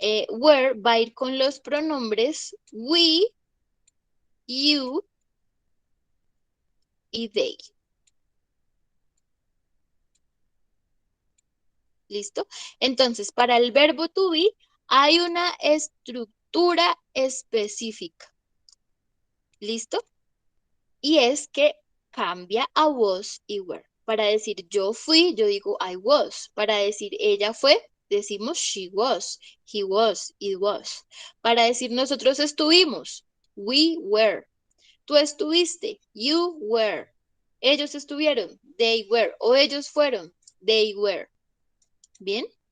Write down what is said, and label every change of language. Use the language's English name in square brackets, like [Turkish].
[Spanish] Where va a ir con los pronombres we, you y they. ¿Listo? Entonces, para el verbo to be hay una estructura específica. ¿Listo? Y es que cambia a was y were. Para decir yo fui, yo digo [English] I was. [Spanish] Para decir ella fue, decimos [English] she was, he was, it was. [Spanish] Para decir nosotros estuvimos, [English] we were. [Spanish] Tú estuviste, [English] you were. [Spanish] Ellos estuvieron, [English] they were. [Spanish] O ellos fueron, [English] they were. [Spanish] ¿Bien?